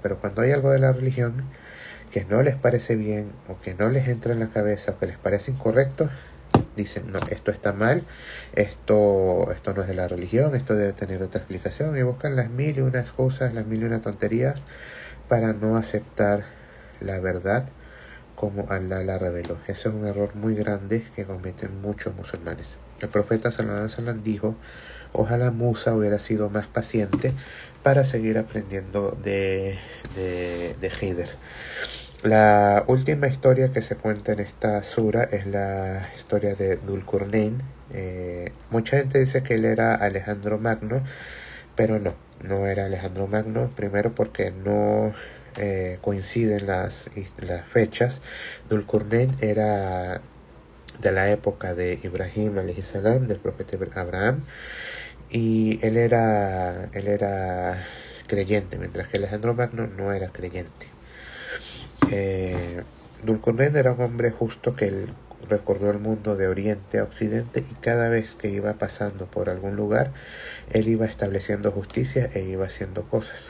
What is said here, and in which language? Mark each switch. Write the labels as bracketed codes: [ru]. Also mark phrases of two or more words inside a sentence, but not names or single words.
[es] Pero cuando hay algo de la religión que no les parece bien, o que no les entra en la cabeza, o que les parece incorrecto, dicen: no, esto está mal, esto no es de la religión, esto debe tener otra explicación, y buscan las mil y una excusas, las mil y una tonterías para no aceptar la verdad como Alá la reveló. Ese es un error muy grande que cometen muchos musulmanes. El profeta [ar] صلى الله عليه وسلم [es] dijo: ojalá Musa hubiera sido más paciente para seguir aprendiendo de Khidr. La última historia que se cuenta en esta sura es la historia de Dulqurnain. Mucha gente dice que él era Alejandro Magno, pero no era Alejandro Magno. Primero porque no coinciden las fechas. Dulqurnain era de la época de Ibrahim [ar] عليه السلام, [es] del profeta Abraham, y él era creyente, mientras que Alejandro Magno no era creyente. Dulqurnain era un hombre justo que él recorrió el mundo de oriente a occidente, y cada vez que iba pasando por algún lugar, él iba estableciendo justicia e iba haciendo cosas.